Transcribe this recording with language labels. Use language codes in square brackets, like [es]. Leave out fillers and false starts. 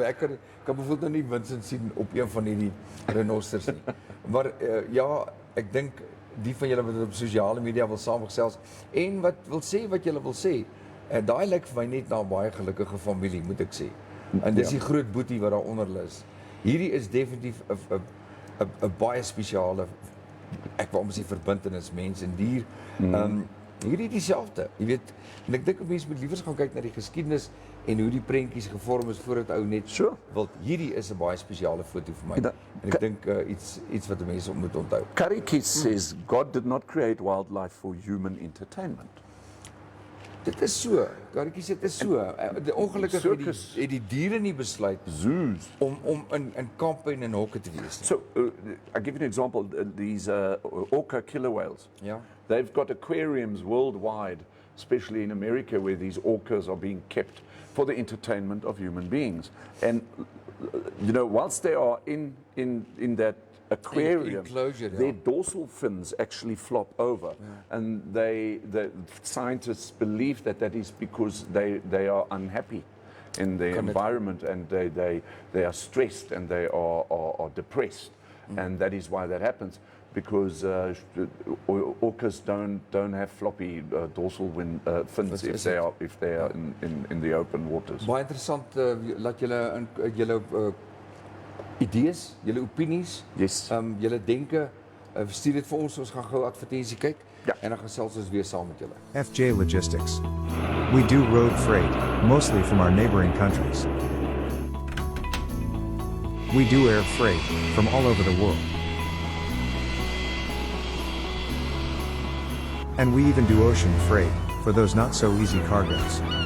[af] Ek kan bijvoorbeeld nou nie Vincent sien op een van hierdie renosters nie. Maar ja, ek dink die van julle wat op sosiale media wil saamgesels en wat wil sê wat julle wil sê, daai lyk vir my net na 'n baie gelukkige familie, moet ek sê. En dis die groot boetie wat daar onder is. Hierdie is definitief 'n baie spesiale, ek wou amper sê verbintenis mens en dier. Hierdie dieselfde, jy weet, en ek dink mense moet liewer gaan kyk na die geskiedenis en hoe die prentjies gevorm is voordat ou net wil. Hierdie is 'n baie spesiale foto vir my. En ek dink iets wat mense moet onthou. [en] Karikis says, God did not create wildlife for human entertainment. [af] Dit is so, Karitjie, dit is so. Ongelukkig het die diere nie besluit [en] Zoos. [af] om in kampe en in hokke te wees nie. [en] So, I'll give you an example. These orca killer whales. [af] Ja. [en] They've got aquariums worldwide, especially in America, where these orcas are being kept for the entertainment of human beings. And, you know, whilst they are in that aquarium, Enclosure, their [af] ja. [en] dorsal fins actually flop over. And the scientists believe that is because they are unhappy in the environment and they are stressed and they are depressed. And that is why that happens. Because orcas don't have floppy dorsal fins if they are in the open waters. [af] Baie interessant, laat julle idees, julle opinies, [en] Yes. [af] julle denke, stuur dit vir ons gaan gou advertensie kyk, Ja. en dan gesels ons weer saam met julle. [en] FJ Logistics. We do road freight, mostly from our neighboring countries. We do air freight, from all over the world. And we even do ocean freight, for those not so easy cargoes.